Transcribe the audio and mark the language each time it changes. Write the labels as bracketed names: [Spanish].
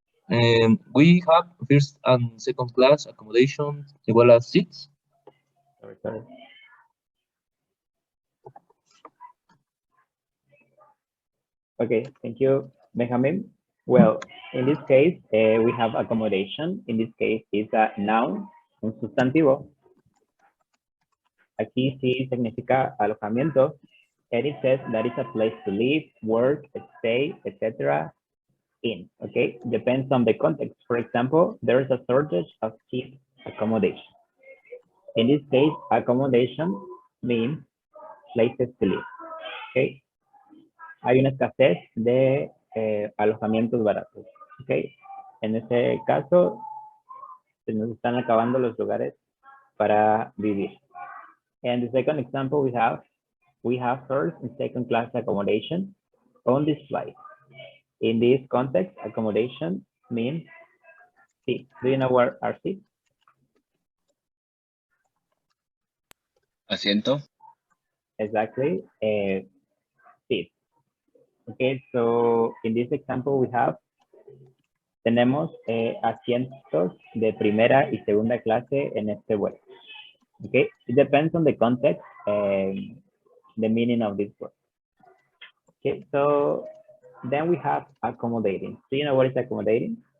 [English] And we have first and second class accommodation equal as seats. Sorry. Okay, thank you, Benjamin. Well, in this case, we have accommodation. In this case, it's a noun, [Spanish] un sustantivo. Aquí sí significa alojamiento. [English] And it says that it's a place to live, work, stay, etc. in, okay? Depends on the context. For example, there is a shortage of cheap accommodation. In this case, accommodation means places to live, okay? [Spanish] Hay una escasez de alojamientos baratos, okay? En este caso, se nos están acabando los lugares para vivir. [English] And the second example we have first and second class accommodation on this flight. In this context, accommodation means seats. Do you know what are seats? [Spanish] Asiento. [English] Exactly, seats. Okay, so in this example [Spanish] tenemos asientos de primera y segunda clase en este vuelo. [English] Okay, it depends on the context and the meaning of this word. Okay, so then we have accommodating. Do you know what is accommodating?